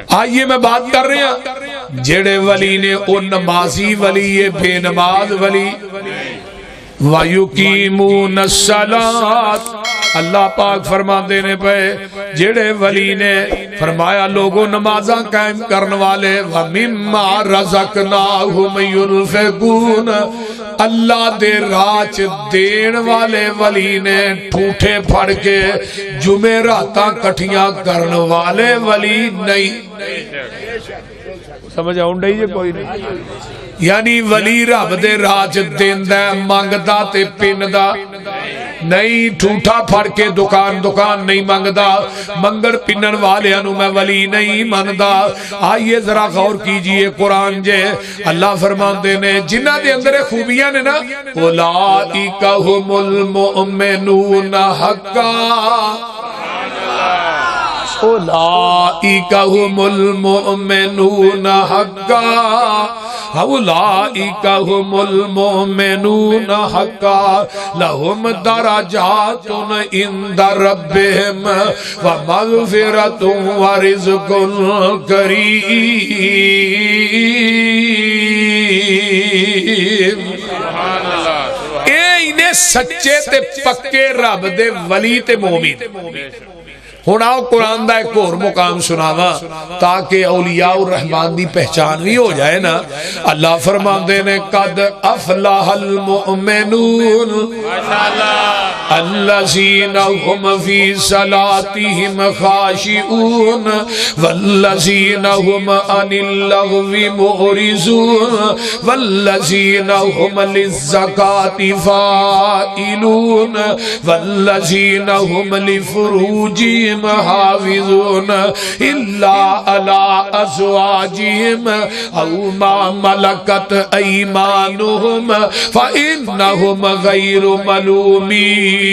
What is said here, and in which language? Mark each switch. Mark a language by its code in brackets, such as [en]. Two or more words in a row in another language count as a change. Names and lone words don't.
[pa] آئیے میں بات کر رہا جیہڑے ولی نے او نمازی ولی ہے، بے نماز ولی. [ar] ويقيمون الصلاة, [pa] اللہ پاک فرماتے نے پے جیہڑے ولی نے فرمایا لوگوں نمازاں قائم کرنے والے, [ar] ومما رزقناهم ينفقون, [pa] اللہ دے رزق دین والے ولی نے ٹھوٹھے پھڑ کے جمعراتاں کٹھیاں کرن والے ولی نہیں. سمجھ آؤندا ہی کوئی نہیں. یعنی ولی رب دے رزق دیندا، منگدا تے پِندا نہیں، ٹھوٹھا پھڑ کے دکان دکان نہیں منگدا، منگن پنن والیاں نوں میں ولی نہیں مندا. آئیے ذرا غور کیجیے قرآن جے اللہ فرماتے نے جنہاں دے اندر خوبیاں نے نا, [ar] أولئك هم المؤمنون حقا, أولئك هم المؤمنون حقا، أولئك هم المؤمنون حقا، لهم درجات عند ربهم ومغفرة ورزق كريم. [pa] اے اینہاں سچے تے پکے رب دے ولی تے مومن. ہن آؤ قرآن دا ایک ہور مقام سناواں تاکہ [ar] أولياء الرحمن [pa] دی پہچان بھی ہو جائے نا. اللہ فرماتے نے [ar] قد أفلح المؤمنون الذين هم في صلاتهم خاشعون والذين هم عن اللغو معرضون والذين هم للزكاة فاعلون والذين هم لفروجهم حافظون إلا على أزواجهم أو ما ملكت أيمانهم فإنهم غير ملومين